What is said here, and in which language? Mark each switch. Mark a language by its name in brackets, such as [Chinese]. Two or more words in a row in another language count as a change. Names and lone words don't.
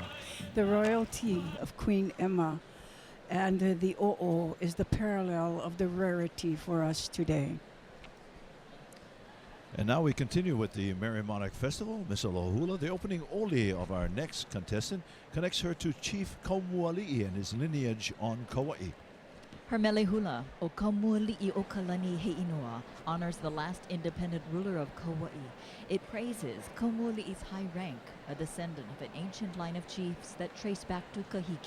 [English] The royalty of Queen Emma and the o'o is the parallel of the rarity for us today. And now we continue with the Merrie Monarch Festival. Miss Aloha Hula, the opening oli of our next contestant, connects her to Chief Kaumuali'i and his lineage on Kauai. Her mele hula, o Kaumuali'i o Kalani Heinoa, honors the last independent ruler of Kauai. It praises Kaumuali'i's high rank, a descendant of an ancient line of chiefs that trace back to Kahiki.